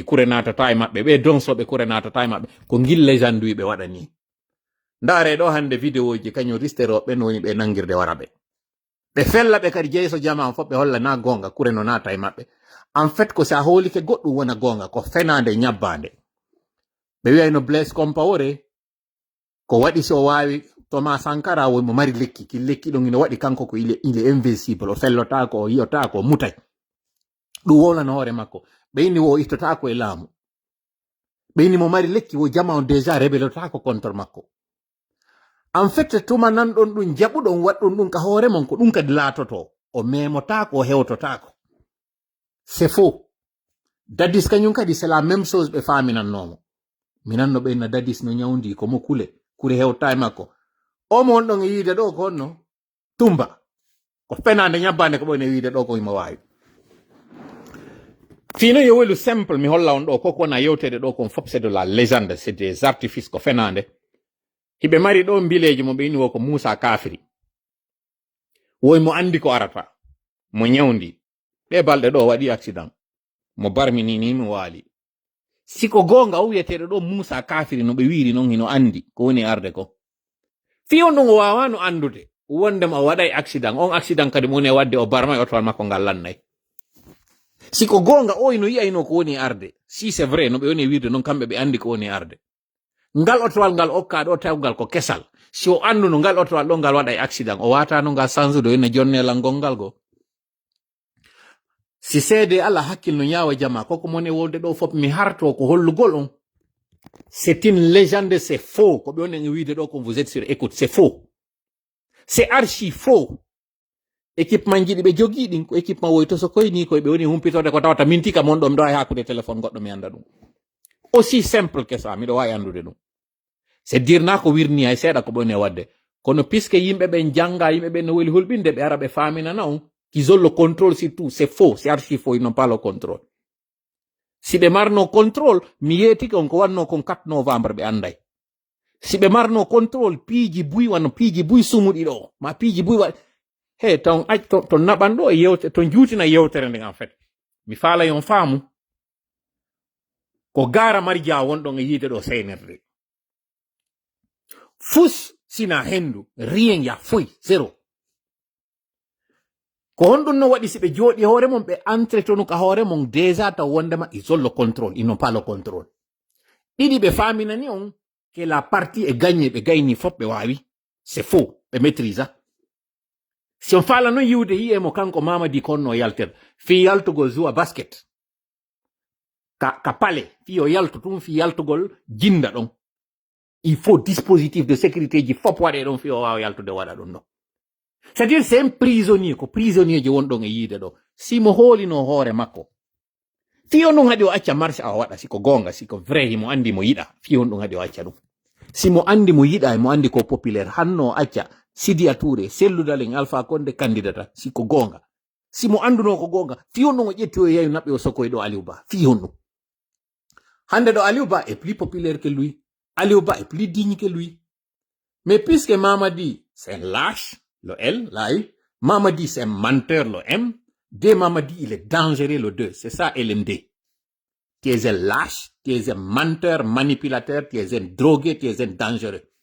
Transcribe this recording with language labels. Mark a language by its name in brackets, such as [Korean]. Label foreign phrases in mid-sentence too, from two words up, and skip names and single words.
[Fula] kure natata e maɓɓe ɓe donsoɓe kure natata e maɓɓe ko gille janduyi ɓe waɗa ni ndaare ɗo hande vidéo ji kañum risteroɓe woni ɓe nangirde wara ɓe fella ɓe kadi jeyso jama fof ɓe holla na gonga kure no nata e maɓɓe [French] en fait [Fula] ko sa holike goɗɗum wona gonga ko fenande ñabbande ɓe wiyayno Blaise Compaoré ko waɗi so wawi Thomas Sankara wonmo mari lekki ki lekki ɗon ino waɗi kanko ko [French] il est invincible [Fula] o fellotako o yiyotako o mutay ɗum wolano hoore makko ɓe inni wo ittotako e laamu ɓe inni mo mari lekki wo jama on déjà rebelotako contre makko [French] en fait [Fula] tuma nan ɗon ɗum jaɓuɗon waɗɗum ɗum ka hoore mon ko ɗum kadi laatoto o memotako o hewtotako [French] c'est faux [Fula] Dadis kañum kadi [French] c'est la même chose [Fula] ɓe faminannomo minanno ɓenna Dadis no ñawdi ko mo kure hewta e makko omo on ɗon e yiide ɗo ko honno tumba ko fenande ñabbande ko ɓone wiide ɗo ko imo wawi fino yo welu simple mi holla on ɗo koko wona yewtede ɗo kon fof [French] c'est de la légende c'est des artifices [Fula] ko fenande hiɓe mari ɗo mbileji mo ɓe inni wo ko Moussa Kafiri woy mo andi ko arata mo ñawdi ɗe balɗe ɗo waɗi accident mo barminini mi waali siko gonga o wiyeteɗo ɗo Moussa Kafiri no ɓe wiri non hino andi ko woni arde ko fiyon ɗum o wawano andude wondema o waɗay accident on accident kadi mo woni wadde o barma e otowal makko ngal lannay siko gonga o ino yiyayno ko woni arde si [French] c'est vrai [Fula] no ɓe woni wirde non kamɓe ɓe andi ko woni arde ngal otowal ngal okka ɗo tawgal ko kesal si o anduno ngal otowal ɗo ngal waɗay accident o watano ngal sansude yonna jonnelal gongal go si seede Allah hakkil no ñaawa jama koko mone wolde ɗo fof mi harto ko hollugol on [French] c'est une légende c'est faux [Fula] ko ɓe woni wiide ɗo ko [French] vous êtes sur écoute c'est faux c'est archi faux [Fula] équipement jiɗi ɓe jogii ɗin ko équipement woy to so koyni koye ɓe woni humpitode ko tawata min tika mon ɗo miɗo wawi hakkude téléphone goɗɗo mi anda ɗum [French] aussi simple que ça [Fula] miɗo wawi andude ɗum [French] c'est dire [Fula] na ko wirni hay seeɗa ko ɓe woni wadde kono puisque yimɓe ɓen janga yimɓe ɓen no weli hulɓinde ɓe ara ɓe faminana on [French] qu'ils ont le contrôle sur tout c'est faux c'est archi faux ils n'ont pas le contrôle [Fula] si ɓe marno contrôle mi yeetiki on ko wanno kon 4 novembre ɓe anday si ɓe marno contrôle piiji buy wano piiji buy sumuɗi ɗo ma piiji buy wa he ton to naɓan ɗo e yewte to juutina yewtere nden en fait mi faalay on faamu ko gara marja wonɗon e yiide ɗo seynerde fus sina hendu rien ya foy zéro ko honɗum no waɗi si ɓe jooɗi hoore mon ɓe entretenu ka hoore mon déjà taw wondema [French] ils ont le contrôle ils n'ont pas le contrôle [Fula] ɗiɗi ɓe faminani on [French] que la partie est gagnée [Fula] ɓe gayni fof ɓe wawi [French] c'est faux [Fula] ɓe maîtrisa si on faala noon yiwde yiyemo kanko Mamadi konno yaltere fi yaltugol joua basket ka pale fi o yaltu tum fi yaltugol jinda ɗon [French] il faut dispositif de sécurité [Fula] ji fof waɗe ɗon fi o wawa yaltude waɗa ɗum ɗon [French] c'est à dire c'est un prisonnier [Fula] ko prisonnier ji wonɗon e yiide ɗo simo hoolino hoore makko fi on ɗum haɗi o acca marche a waɗa siko gonga siko vrai himo andi mo yiɗa fi on ɗum haɗi o acca ɗum simo andi mo yiɗa e mo andi ko populaire hanno acca Sidia Touré selludalen Alpha Condé candidata siko gonga simo anduno ko gonga fi on ɗum o ƴetti o yayu naɓɓe o sokoye ɗo Aliou Ba fi on ɗum hande ɗo Aliou Ba [French] est plus populaire que lui Aliou Ba est plus digne que lui mais puisque Mamadi c'est un lâche le L, la I, Mamadi c'est un menteur, le M, D Mamadi il est dangereux, le 2, c'est ça LMD. Tu es un lâche, tu es un menteur, manipulateur, tu es un drogué, tu es un dangereux.